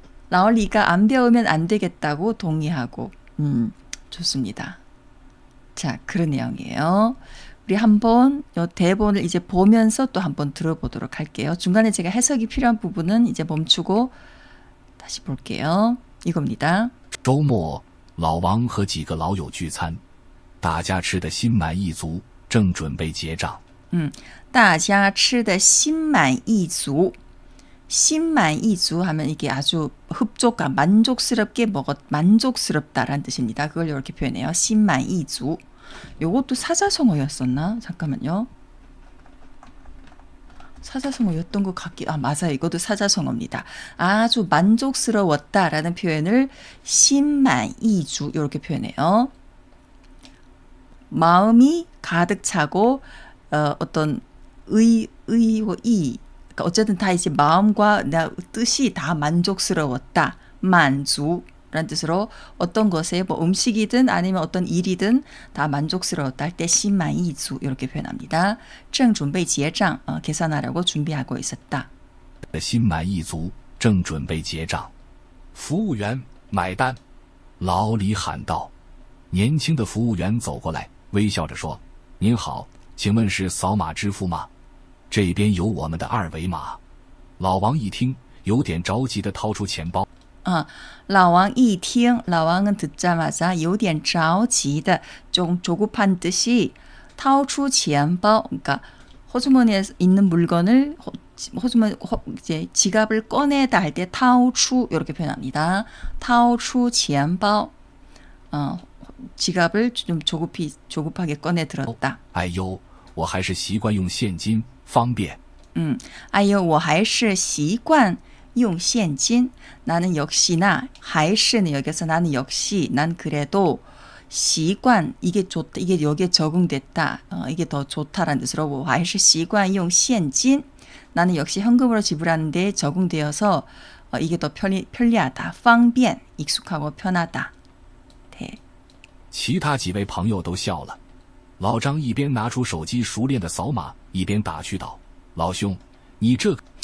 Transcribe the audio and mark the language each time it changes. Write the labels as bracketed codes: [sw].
[ko] 라올리가 안 배우면 안 되겠다고 동의하고. 좋습니다. 자, 그런 내용이에요. 우리 한번 이 대본을 이제 보면서 또 한번 들어보도록 할게요. 중간에 제가 해석이 필요한 부분은 이제 멈추고 다시 볼게요. 이겁니다. [zh] 周末，老王和几个老友聚餐，大家吃得心满意足，正准备结账。大家吃得心满意足。 [ko] 心满意足하면 이게 아주 흡족감, 만족스럽다라는 뜻입니다. 그걸 이렇게 표현해요. 心满意足. 요것도 사자성어였었나? 잠깐만요. 사자성어였던 것 맞아요. 이것도 사자성어입니다. 아주 만족스러웠다라는 표현을 心满意足 이렇게 표현해요. 마음이 가득 차고 어떤 의와 그러니까 어쨌든 다 이제 마음과 뜻이 다 만족스러웠다. 만족라는 뜻으로 어떤 것에 음식이든 아니면 어떤 일이든 다 만족스러웠다 할 때 心满意足 이렇게 표현합니다. [zh] 正准备结账 [ko] 계산하려고 준비하고 있었다. [zh] 心满意足，正准备结账。服务员买单，老李喊道。年轻的服务员走过来，微笑着说：“您好，请问是扫码支付吗？这边有我们的二维码。老王一听，有点着急地掏出钱包。老王一听, [ko] 라왕은 듣자마자 [zh] 有点着急的, [ko] 좀 조급한 듯이 [zh] 掏出钱包, [ko] 그러니까 호주머니에 있는 물건을 이제 지갑을 꺼내다 할 때 掏出 이렇게 표현합니다. [zh] 掏出钱包, [ko] 지갑을 좀 조급하게 꺼내 들었다. [zh] 哎呦，我还是习惯用现金，方便。哎呦，我还是习惯用现金. [ko] 나는 역시나, 还是는 여기서 나는 역시, 난 그래도 习惯, 이게 좋다, 이게 여기에 적응됐다, 이게 더 좋다라는 뜻으로, [zh] 我还是习惯用现金. [ko] 나는 역시 현금으로 지불하는데 적응되어서 이게 더 편리하다, 方便, 익숙하고 편하다. 네. [zh] 其他几位朋友都笑了。老张一边拿出手机熟练的扫码，一边打趣道：“老兄，你这……”